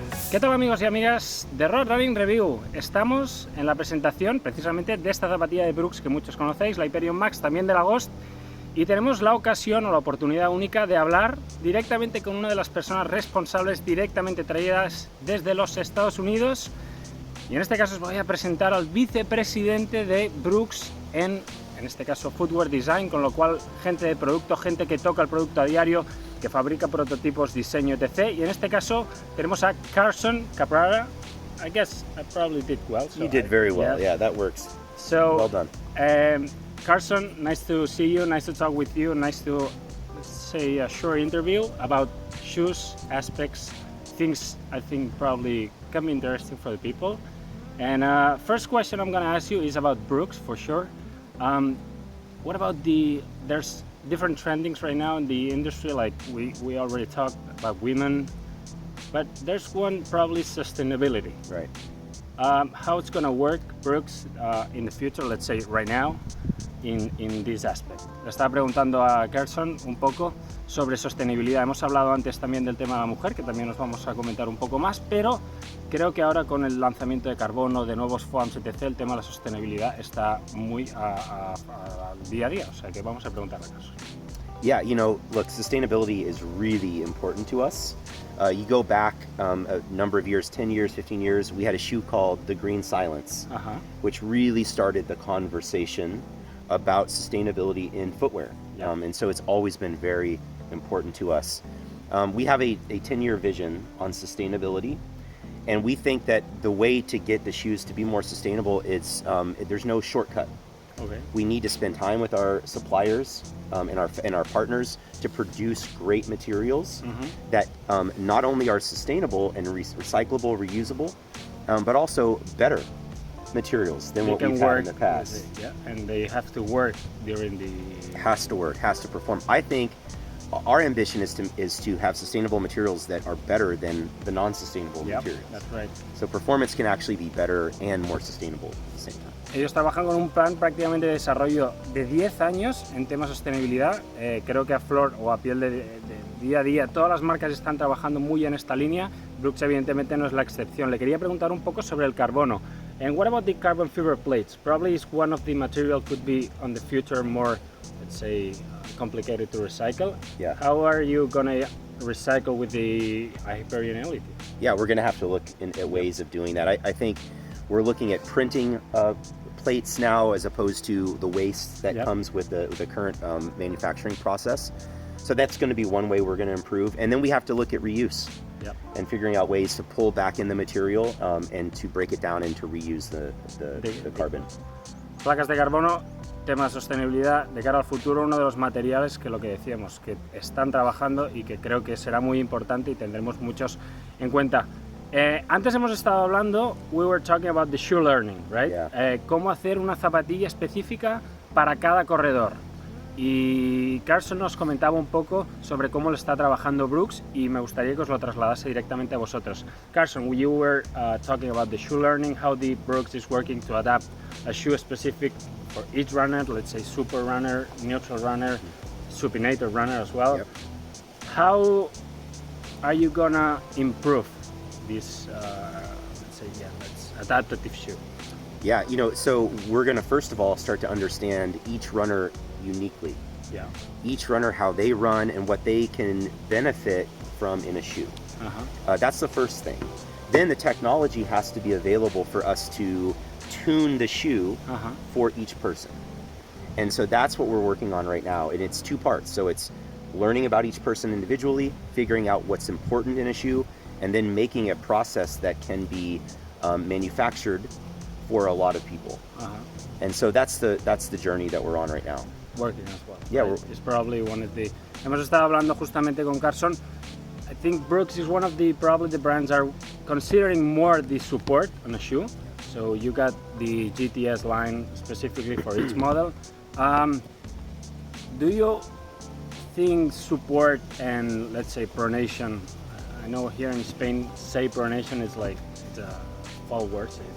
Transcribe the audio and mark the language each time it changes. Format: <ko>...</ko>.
<es>¿Qué tal amigos y amigas de Road Running Review? Estamos en la presentación precisamente de esta zapatilla de Brooks que muchos conocéis, la Hyperion Max, también de la Ghost, y tenemos la ocasión o la oportunidad única de hablar directamente con una de las personas responsables directamente traídas desde los Estados Unidos, y en este caso os voy a presentar al vicepresidente de Brooks en este caso Footwear Design, con lo cual gente de producto, gente que toca el producto a diario, que fabrica prototipos, diseño, etc. Y en este caso tenemos a Carson Caprara.</es> <en>I guess I probably did well. So you did very well. Yeah, that works. So well done. Carson, nice to see you. Nice to talk with you. Nice to say a short interview about shoes aspects, things I think probably can be interesting for the people. And first question I'm gonna ask you is about Brooks for sure. What about there's different trendings right now in the industry, like we already talked about women, but there's one probably sustainability. Right. How it's gonna work, Brooks, in the future, let's say right now, in this aspect.</en> <es>Le estaba preguntando a Carson un poco sobre sostenibilidad. Hemos hablado antes también del tema de la mujer, que también nos vamos a comentar un poco más, pero creo que ahora con el lanzamiento de carbono, de nuevos foams, etc., el tema de la sostenibilidad está muy al día a día, o sea que vamos a preguntarle a Carson.</es> <en>Yeah, you know, look, sustainability is really important to us. You go back a number of years, 10 years, 15 years, we had a shoe called the Green Silence, which really started the conversation about sustainability in footwear. Yeah. And so it's always been very important to us. We have a 10-year vision on sustainability, and we think that the way to get the shoes to be more sustainable is there's no shortcut. Okay. We need to spend time with our suppliers and our partners to produce great materials that not only are sustainable and recyclable, reusable, but also better materials than what we've had in the past. Yeah, and they have to work during the... Has to work, has to perform. I think our ambition is to have sustainable materials that are better than the non-sustainable materials. That's right. So performance can actually be better and more sustainable at the same time.</en> <es>Ellos trabajan con un plan prácticamente de desarrollo de 10 años en temas de sostenibilidad. Creo que a flor o a piel de día a día todas las marcas están trabajando muy en esta línea. Brooks evidentemente no es la excepción. Le quería preguntar un poco sobre el carbono.</es> <en>And what about the carbon fiber plates? Probably is one of the material could be on the future more, let's say, complicated to recycle. Yeah. How are you gonna recycle with the Hyperion Elite? Yeah, we're going to have to look at ways of doing that. I think we're looking at printing plates now as opposed to the waste that comes with the current manufacturing process. So that's going to be one way we're going to improve. And then we have to look at reuse and figuring out ways to pull back in the material and to break it down and to reuse the carbon.</en> <es>Placas de carbono, tema de sostenibilidad de cara al futuro, uno de los materiales que lo que decíamos, que están trabajando y que creo que será muy importante y tendremos muchos en cuenta. Antes hemos estado hablando,</es> <en>we were talking about the shoe learning, right? Yeah.</en> <es>Cómo hacer una zapatilla específica para cada corredor. Y Carson nos comentaba un poco sobre cómo lo está trabajando Brooks y me gustaría que os lo trasladase directamente a vosotros.</es> <en>Carson, you were talking about the shoe learning, how the Brooks is working to adapt a shoe specific for each runner, let's say super runner, neutral runner, supinator runner as well. Yep. How are you gonna improve this, let's say, adaptive shoe? Yeah, you know, so we're going to first of all start to understand each runner uniquely. Yeah. Each runner, how they run and what they can benefit from in a shoe. That's the first thing. Then the technology has to be available for us to tune the shoe for each person. And so that's what we're working on right now. And it's two parts. So it's learning about each person individually, figuring out what's important in a shoe, and then making a process that can be manufactured for a lot of people. And so that's the journey that we're on right now. Working as well. Yeah, right? It's probably one of the...</en> <es>Hemos estado hablando justamente con Carson.</es> <en>I think Brooks is one of the, probably the brands are considering more the support on a shoe. So you got the GTS line specifically for each model. Do you think support and let's say pronation, I know here in Spain, say pronation is like, it's a foul word.</en>